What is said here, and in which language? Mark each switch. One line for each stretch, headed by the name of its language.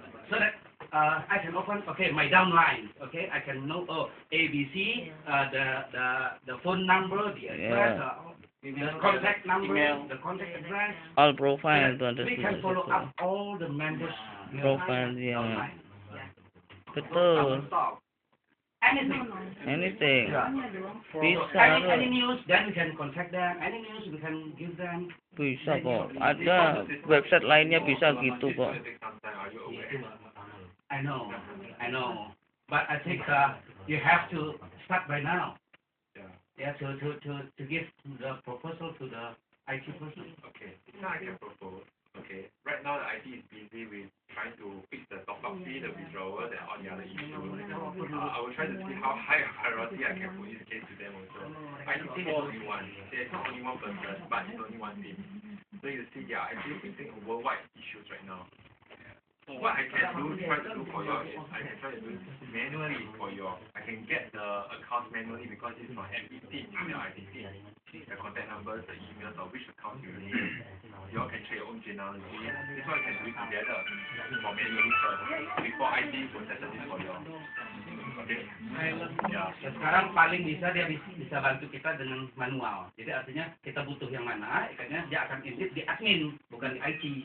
English: So that I can open, my downline. I can know ABC, the phone number, the address, the contact number, the contact address. All profile
Indonesian: itu ada
English: We can follow up all the members.
Indonesian: Profile ya.
English: Downline.
Indonesian: Betul.
English: Anything.
Indonesian: Bisa
English: Any news, then we can contact them. Any news, we can give them.
Indonesian: Bisa kok. Ada website lainnya bisa gitu kok.
English: I know. But I think you have to start by now. Yeah, to give the proposal to the IT person. Okay, now I can propose. Okay, right now the IT is busy with trying to fix the top-up fee, the withdrawal, and all the other issues. I will try to see how high a priority I can put this case to them also. IT team is only one. There's not only one person, but it's only one team. So you see, they are actually facing worldwide issues right now. What I can do, try to do for you is I can try to do manually for you. I can get the accounts manually because it's from MPT, the IDT, the contact numbers, the emails, or which account you need. You all can share your own genealogy. This one can do it together for manually first before IT processes it for you. Okay? Ya.
Indonesian: Sekarang paling bisa dia bisa bantu kita dengan manual. Jadi artinya kita butuh yang mana, ikannya dia akan edit di admin, bukan di IT.